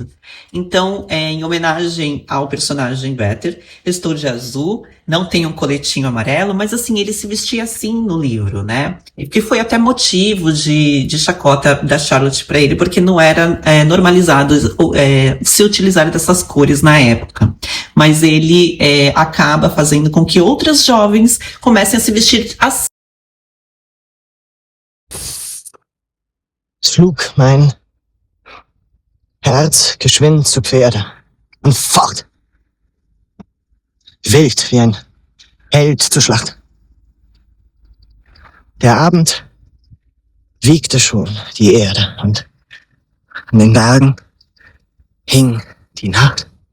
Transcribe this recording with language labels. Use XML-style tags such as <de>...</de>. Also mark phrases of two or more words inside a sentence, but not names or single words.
<pt>Então, em homenagem ao personagem Werther, eu estou de azul, não tenho um coletinho amarelo, mas assim, ele se vestia assim no livro, né? Que foi até motivo de chacota da Charlotte para ele, porque não era normalizado se utilizar dessas cores na época. Mas ele acaba fazendo com que outras jovens comecem a se vestir assim.</pt> <de>Schlug mein Herz geschwind zu Pferde und fort. Wild wie ein Held zur Schlacht. Der Abend wiegte schon die Erde und an den Bergen hing die Nacht.</de>